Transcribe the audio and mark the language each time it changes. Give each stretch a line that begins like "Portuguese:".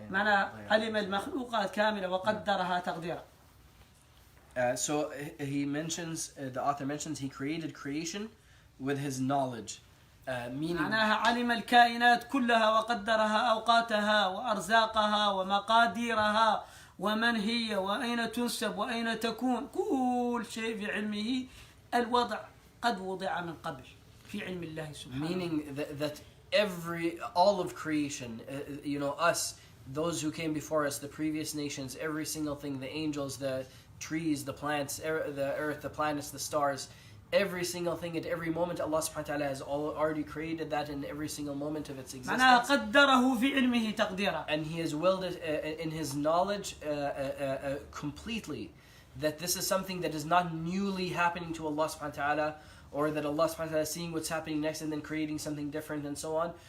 Arabic: معنى علم المخلوقات كاملة وقدرها تقديرا.
English: So he mentions, the author mentions, he created creation with his knowledge. Meaning
Arabic: معناها علم الكائنات كلها وقدرها أوقاتها وأرزاقها ومقاديرها ومن هي وأين تنسب وأين تكون، كل شيء في علمه. الوضع قد وضع من قبل في علم الله سبحانه.
English: Meaning that all of creation, us, those who came before us, the previous nations, every single thing, the angels, the trees, the plants, the earth, the planets, the stars, every single thing at every moment, Allah subhanahu wa ta'ala has already created that in every single moment of its existence.
Arabic: معناها قدره في علمه تقديرا.
English: And he has willed it in his knowledge completely, that this is something that is not newly happening to Allah subhanahu wa ta'ala, or that Allah subhanahu wa ta'ala is seeing what's happening next and then creating something different and so on.